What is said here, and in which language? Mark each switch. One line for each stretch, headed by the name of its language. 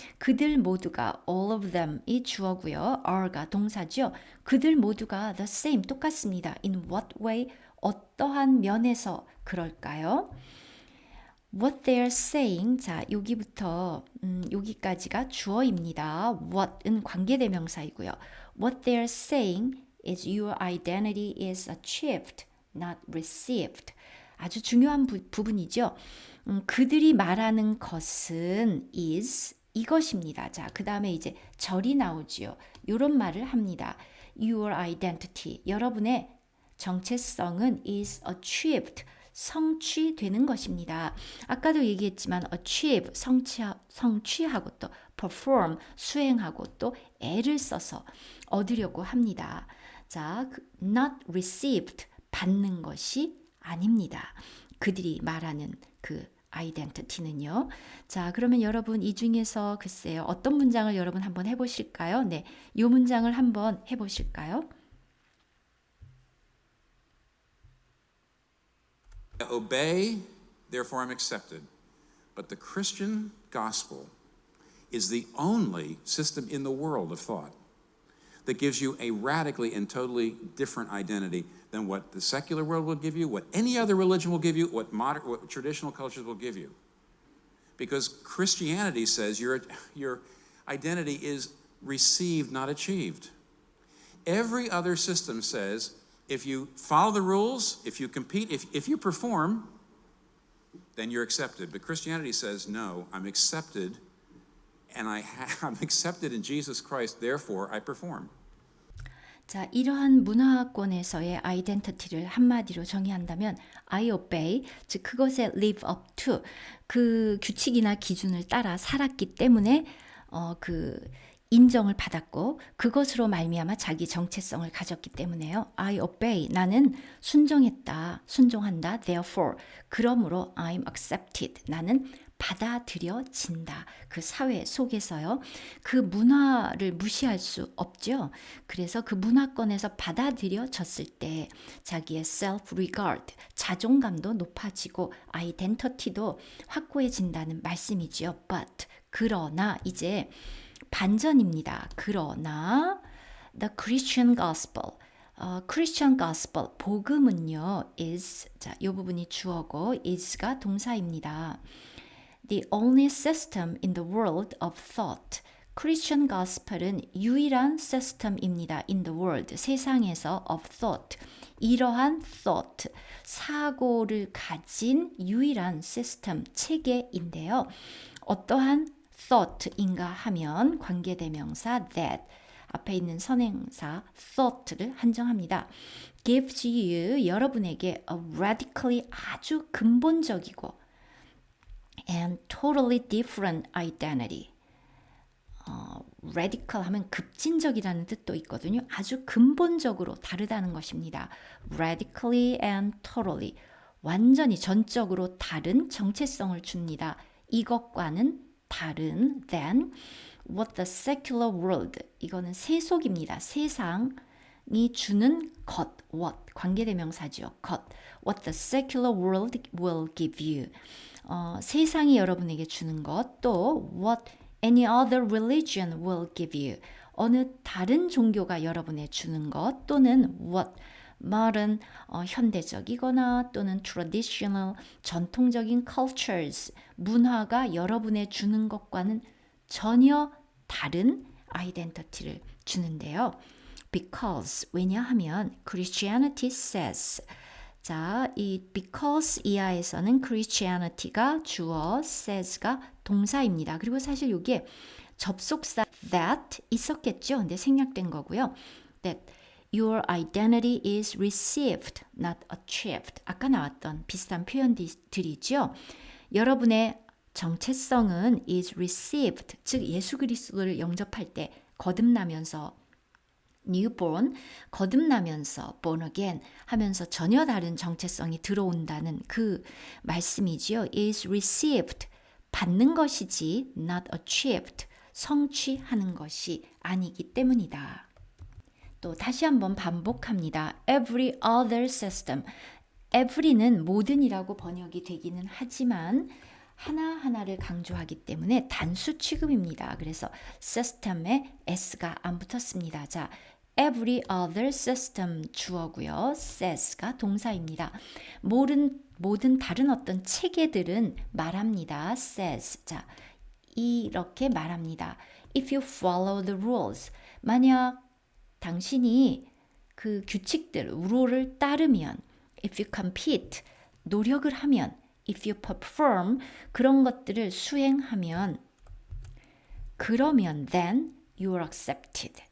Korean: 그들 모두가
English: all of them
Korean: 이 주어고요. are가 동사죠. 그들 모두가
English: the same,
Korean: 똑같습니다.
English: In what way?
Korean: 어떠한 면에서 그럴까요?
English: What they're saying,
Korean: 자, 여기부터 여기까지가 주어입니다. what은 관계대명사이고요.
English: What they're saying is your identity is achieved, not received.
Korean: 아주 중요한 부분이죠. 그들이 말하는 것은 is 이것입니다. 자, 그 다음에 이제 절이 나오지요. 이런 말을 합니다.
English: Your identity,
Korean: 여러분의 정체성은
English: is achieved,
Korean: 성취되는 것입니다. 아까도 얘기했지만 achieve, 성취하고 또 perform, 수행하고 또 애를 써서 얻으려고 합니다. 자,
English: not received,
Korean: 받는 것이 아닙니다. 그들이 말하는 그 아이덴티티는요. 자, 그러면 여러분 이 중에서 글쎄요. 어떤 문장을 여러분 한번 해보실까요? 네, 이 문장을 한번 해보실까요?
English: Obey, therefore I'm accepted. But the Christian gospel is the only system in the world of thought that gives you a radically and totally different identity than what the secular world will give you, what any other religion will give you, what traditional cultures will give you. Because Christianity says your identity is received, not achieved. Every other system says if you follow the rules, if you compete, if you perform, then you're accepted. But Christianity says, no, I'm accepted, and I'm accepted in Jesus Christ, therefore I perform.
Korean: 자, 이러한 문화권에서의 아이덴티티를 한마디로 정의한다면
English: I obey,
Korean: 즉 그것에
English: live up to,
Korean: 그 규칙이나 기준을 따라 살았기 때문에 그 인정을 받았고 그것으로 말미암아 자기 정체성을 가졌기 때문에요.
English: I obey,
Korean: 나는 순종했다, 순종한다. Therefore, 그러므로
English: I'm accepted,
Korean: 나는 받아들여진다. 그 사회 속에서요. 그 문화를 무시할 수 없죠. 그래서 그 문화권에서 받아들여졌을 때 자기의 self-regard, 자존감도 높아지고 아이덴티티도 확고해진다는 말씀이지요. But, 그러나 이제 반전입니다. 그러나
English: the Christian gospel, Christian gospel,
Korean: 복음은요, is, 자, 이 부분이 주어고 is가 동사입니다.
English: The only system in the world of thought.
Korean: Christian gospel은 유일한 시스템입니다.
English: In the world,
Korean: 세상에서
English: of thought.
Korean: 이러한 thought, 사고를 가진 유일한 시스템, 체계인데요. 어떠한 thought인가 하면 관계대명사 that, 앞에 있는 선행사 thought를 한정합니다.
English: Gives you,
Korean: 여러분에게
English: a radically,
Korean: 아주 근본적이고
English: and totally different identity.
Korean: radical 하면 급진적이라는 뜻도 있거든요. 아주 근본적으로 다르다는 것입니다.
English: radically and totally.
Korean: 완전히 전적으로 다른 정체성을 줍니다. 이것과는 다른
English: than what the secular world.
Korean: 이거는 세속입니다. 세상이 주는 것, what. 관계대명사죠. 것.
English: What the secular world will give you.
Korean: 세상이 여러분에게 주는 것, 또
English: what any other religion will give you.
Korean: 어느 다른 종교가 여러분에 주는 것, 또는
English: what modern
Korean: 현대적이거나 또는 traditional 전통적인 cultures 문화가 여러분에 주는 것과는 전혀 다른 아이덴티티를 주는데요. Because 왜냐하면
English: Christianity says,
Korean: 자, 이 because 이하에서는 Christianity가 주어, says가 동사입니다. 그리고 사실 이게 접속사 that 있었겠죠. 근데 생략된 거고요.
English: That your identity is received, not achieved.
Korean: 아까 나왔던 비슷한 표현들이죠. 여러분의 정체성은
English: is received,
Korean: 즉 예수 그리스도를 영접할 때 거듭나면서 newborn, 거듭나면서
English: born again
Korean: 하면서 전혀 다른 정체성이 들어온다는 그 말씀이지요. is received, 받는 것이지
English: not achieved,
Korean: 성취하는 것이 아니기 때문이다. 또 다시 한번 반복합니다.
English: Every other system.
Korean: every는 모든이라고 번역이 되기는 하지만 하나하나를 강조하기 때문에 단수 취급입니다. 그래서 system에 s가 안 붙었습니다. 자, every other system 주어고요. says가 동사입니다. 모든 다른 어떤 체계들은 말합니다. says. 자, 이렇게 말합니다.
English: If you follow the rules.
Korean: 만약 당신이 그 규칙들, 룰을 따르면
English: if you compete,
Korean: 노력을 하면
English: if you perform,
Korean: 그런 것들을 수행하면 그러면
English: then you are accepted.